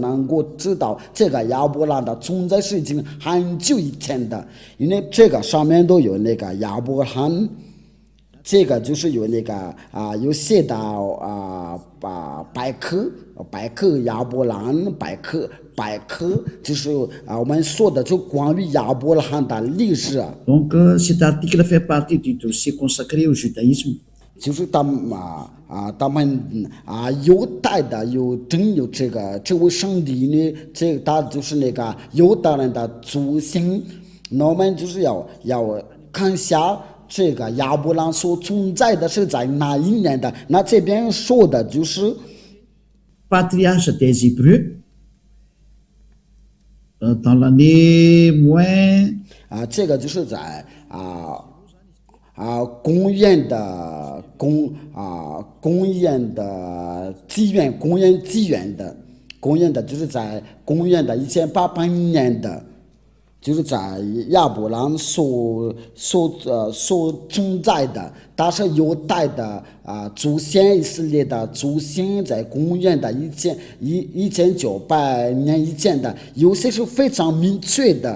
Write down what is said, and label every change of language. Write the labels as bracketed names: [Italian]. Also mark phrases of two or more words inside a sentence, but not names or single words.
[Chinese] 能够知道这个亚伯拉罕的存在是已经很久以前的，因为这个上面都有那个亚伯拉罕，这个就是有那个有写到百科亚伯拉罕百科就是我们说的就关于亚伯拉罕的历史。 [French] Donc cet article fait partie du dossier consacré au judaïsme。 [Chinese] 就是他们犹太的有这位上帝呢，他就是那个犹太人的祖先。那我们就是要看一下这个亚伯拉罕所存在的是在哪一年的。那这边说的就是 [French] Patriarche des Hébreux dans l'année moins [Chinese] 这个就是在公元的公元的就是在公元的1800年的，就是在亚伯兰所存在的，但是犹太的祖先以色列的祖先在公元的1900年以前的，有些是非常明确的。